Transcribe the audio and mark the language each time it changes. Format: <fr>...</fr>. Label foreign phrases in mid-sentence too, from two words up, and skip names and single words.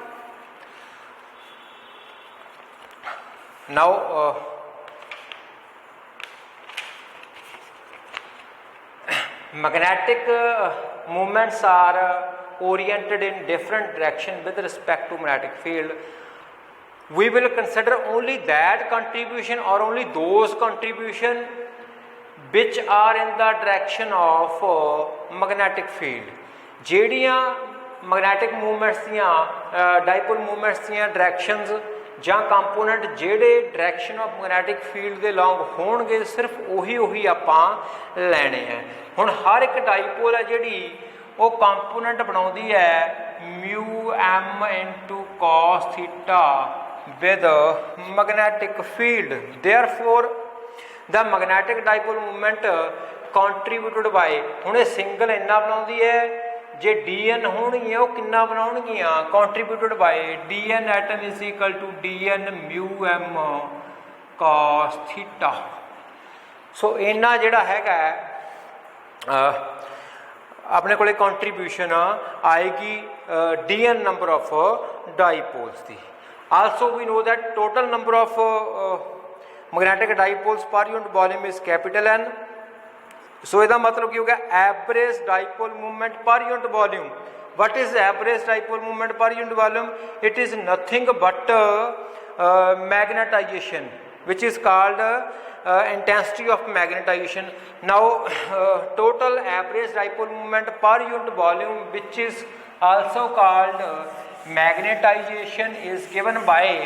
<en>Now magnetic movements are oriented in different direction with respect to magnetic field. We will consider only that contribution, or only those contribution which are in the direction of magnetic field.</en> <pa>ਜਿਹੜੀਆਂ</pa> <en>magnetic movements</en> <pa>ਦੀਆਂ</pa> <en>dipole movements</en> <pa>ਦੀਆਂ directions ਜਾਂ ਕੰਪੋਨੈਂਟ ਜਿਹੜੇ</pa> <en>direction of magnetic field</en> <pa>ਦੇ ਲੌਂਗ ਹੋਣਗੇ, ਸਿਰਫ ਉਹੀ ਆਪਾਂ ਲੈਣੇ ਹੈ। ਹੁਣ ਹਰ ਇੱਕ ਡਾਈਪੋਲ ਹੈ ਜਿਹੜੀ ਉਹ ਕੰਪੋਨੈਂਟ ਬਣਾਉਂਦੀ ਹੈ</pa> <en>mu m into cos theta with magnetic field. Therefore the magnetic dipole moment contributed by,</en> <pa>ਹੁਣ ਇਹ ਸਿੰਗਲ ਇੰਨਾ ਬਣਾਉਂਦੀ ਹੈ, जे dn ਹੋਣਗੀਆਂ ਉਹ ਕਿੰਨਾ ਬਣਾਉਣਗੀਆਂ,</pa> <en>contributed by dn atom is equal to dn mu m cos theta.</en> <pa>ਸੋ ਇੰਨਾ ਜਿਹੜਾ ਹੈਗਾ ਆਪਣੇ ਕੋਲੇ contribution ਆਏਗੀ</pa> <en>dn number of dipoles</en> <pa>ਦੀ.</pa> <en>Also we know that total number of magnetic dipoles per unit volume is capital N.</en> <pa>So ਇਹਦਾ ਮਤਲਬ ਕੀ ਹੋ ਗਿਆ,</pa> <en>average dipole moment per unit volume. What is average dipole moment per unit volume? It is nothing but magnetization, which is called intensity of magnetization. Now total average dipole moment per unit volume, which is also called magnetization, is given by</en>